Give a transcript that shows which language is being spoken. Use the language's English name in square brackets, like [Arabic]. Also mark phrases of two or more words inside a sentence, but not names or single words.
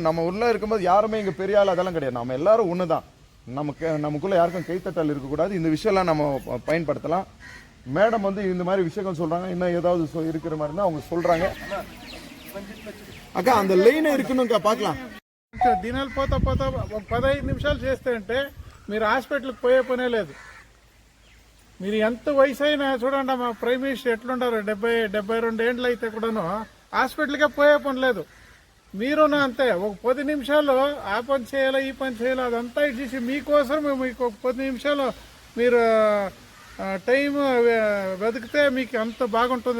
[Tamil] நம்ம உள்ள இருக்கும்போது யாருமே இங்க பெரிய ஆள் அதெல்லாம் கிடையாது. நம்ம எல்லாரும் ஒண்ணுதான். நமக்குள்ள யாருக்கும் கைத்தட்டல் இருக்கக்கூடாது. இந்த விஷயம்லாம் நம்ம பயன்படுத்தலாம். மேடம் வந்து இந்த மாதிரி விஷயங்கள் சொல்றாங்க. இன்னும் ஏதாவது இருக்கிற மாதிரி தான் அவங்க சொல்றாங்க. అక్క அந்த లైన్ இருக்குనుక பார்க்கலாம். [Telugu] దినాలు పోతా 15 నిమిషాలు చేస్తే అంటే మీరు హాస్పిటల్కి పోయే పనే లేదు. మీరు ఎంత వయసు అయినా చూడండి, మా ప్రైమ్ మినిస్టర్ ఎట్లుంటారు, 72 ఏండ్లు అయితే కూడాను హాస్పిటల్కే పోయే పని లేదు. మీరునా అంతే. ఒక 10 నిమిషాలు ఆ పని చేయాలి, ఈ పని చేయాలి, అదంతా ఇచ్చేసి మీకోసం మీకు ఒక 10 నిమిషాలు మీరు టైం వెతికితే మీకు అంత బాగుంటుంది.